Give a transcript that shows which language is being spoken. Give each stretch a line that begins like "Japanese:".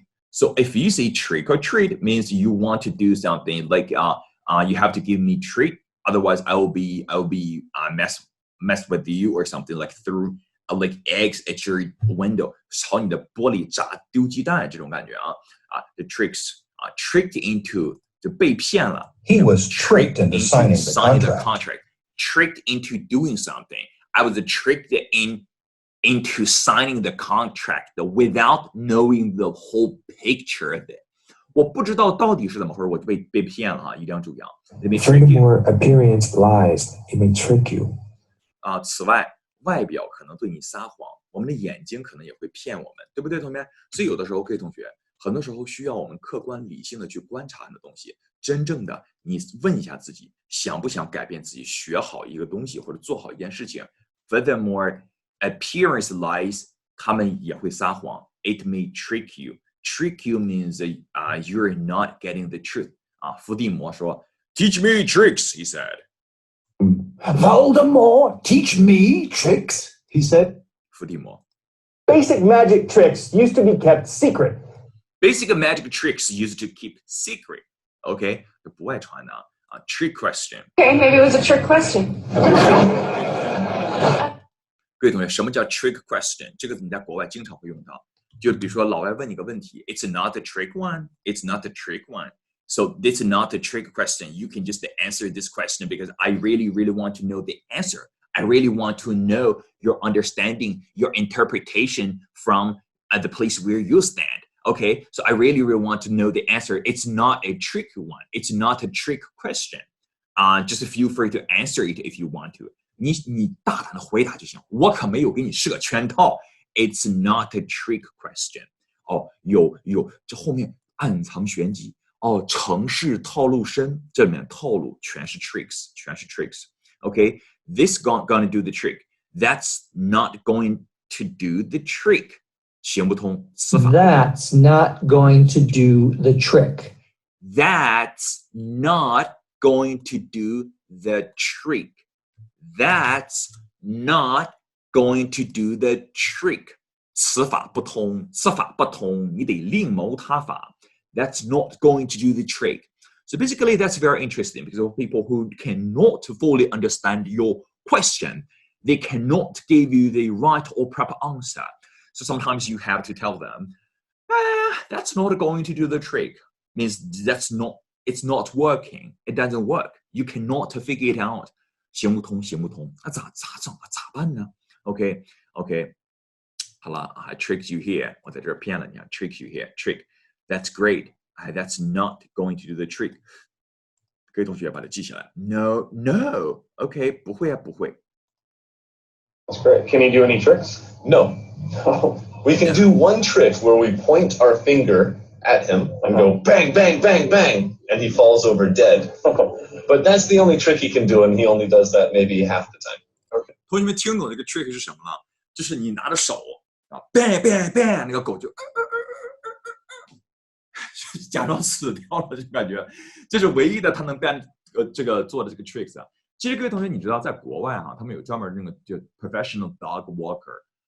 English: So if you say trick or treat, it means you want to do something like you have to give me treat, otherwise I will be mess with you or something like through like eggs at your window.
Chinese: 朝你的玻璃砸丢鸡蛋这种感觉
English: the tricks tricked into
Chinese: 就被骗了。
English: He was tricked into signing the contract. Tricked into doing something. I was tricked into signing the contract without knowing the whole picture of it.
Chinese: 我不知道到底是怎么回事，我就被骗了一定要注意
English: Furthermore, appearance lies. It may trick you.
Chinese: 此外，外表可能对你撒谎，我们的眼睛可能也会骗我们，对不对，同学？所以有的时候，各位同学，很多时候需要我们客观理性的去观察很多东西。真正的，你问一下自己，想不想改变自己，学好一个东西或者做好一件事情 ？
English: Furthermore, appearance lies.
Chinese: 他们也会撒谎。
English: It may trick you. Trick you means you're not getting the truth.
Chinese: 伏地魔说
English: ，Teach me tricks, he said. Voldemort, teach me tricks, he said.
Chinese: 伏地魔。
English: Basic magic tricks used to be kept secret. Basic magic tricks used to keep secret.
Chinese: OK, 不外传的trick question.
English: Okay, maybe it was a trick question.
Chinese: 各位同学，什么叫 trick question？ 这个你在国外经常会用到。就比如说，老外问你个问题 ，
English: It's not the trick one. It's not the trick one. So this is not the trick question. You can just answer this question because I really, really want to know the answer. I really want to know your understanding, your interpretation from the place where you stand. Okay, so I really, really want to know the answer. It's not a trick one. It's not a trick question. Just feel free to answer it if you want to.
Chinese: 你大胆的回答就行，我可没有给你设圈套。
English: It's not a trick question.
Chinese: 有，这后面暗藏玄机。哦，城市套路深，这里面套路全是 tricks， 全是 tricks。
English: OK， this gonna do the trick. That's not going to do the trick.
Chinese: 行不通，词法。
English: That's not going to do the trick. That's not going to do the trick. That's not going to do the trick.
Chinese: 词法不通，词法不通，你得另谋他法。
English: That's not going to do the trick. So basically, that's very interesting because of people who cannot fully understand your question. They cannot give you the right or proper answer. So sometimes you have to tell them, that's not going to do the trick. Means it's not working. It doesn't work. You cannot figure it out.
Chinese: 行不通，行不通，咋整啊？咋办呢
English: ？OK， 好了 I tricked you here.
Chinese: 我在这儿骗了你啊 ，
English: trick you here. Trick. That's great. That's not going to do the trick.
Chinese: 各位同学把它记下来。
English: No. OK，
Chinese: 不会啊，不会。
English: That's great. Can you do any tricks? No. We can do one trick where we point our finger at him and go bang, bang, bang, bang, and he falls over dead. But that's the only trick he can do, and he only does that maybe half the time. Okay.
Chinese: 同学们听懂这个 trick 是什么了？就是你拿着手啊 ，
English: bang bang bang，
Chinese: 那个狗就假装死掉了，就感觉这是唯一的他能干这个做的这个 tricks 啊。其实各位同学，你知道在国外哈，他们有专门那个就
English: professional dog walker。